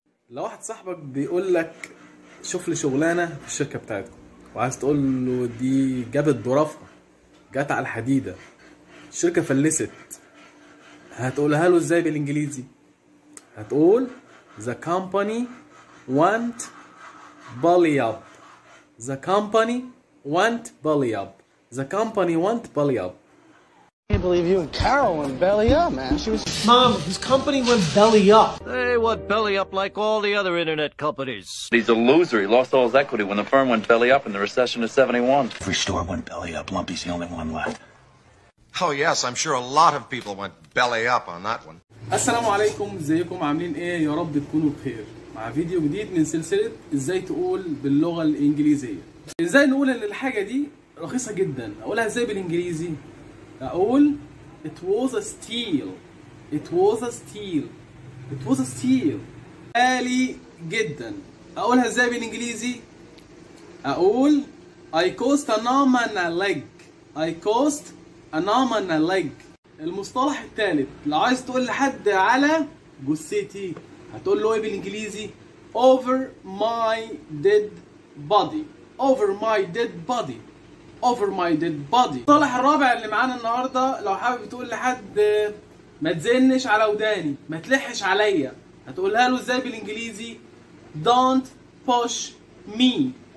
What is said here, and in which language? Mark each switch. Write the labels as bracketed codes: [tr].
[ar] لو واحد صاحبك بيقول لك شوف لي شغلانة في الشركة بتاعتكم وعايز تقول له دي جابت ظرافها جات على الحديدة الشركة فلست، هتقولها له ازاي بالإنجليزي؟ هتقول [en] the company went belly up. The company went belly up. The company went belly up. I can't believe you and Carol went belly up, man. She was. Mom, his company went belly up. They went belly up like all the other internet companies. He's a loser. He lost all his equity when the firm went belly up in the recession of 71. Every store went belly up. Lumpy's the only one left. Oh, yes, I'm sure a lot of people went belly up on that one. [ar] السلام عليكم، ازيكم عاملين ايه؟ يا رب تكونوا بخير مع فيديو جديد من سلسلة ازاي تقول باللغة الإنجليزية. ازاي نقول ان الحاجة دي رخيصة جدا؟ اقولها ازاي بالإنجليزي؟ اقول [en] it was a steal. It was a steal. It was a steal. [ar] غالي جدا. اقولها ازاي بالإنجليزي؟ اقول [en] I cost an arm and a leg. I cost an arm and a leg. [ar] المصطلح الثالث لو عايز تقول لحد على جثتي هتقول له ايه بالانجليزي؟ [en] over my dead body. over my dead body. over my dead body. [ar] المصطلح الرابع اللي معانا النهارده لو حابب تقول لحد ما تزنش على وداني، ما تلحش عليا، هتقولها له ازاي بالانجليزي؟ [en] don't push me.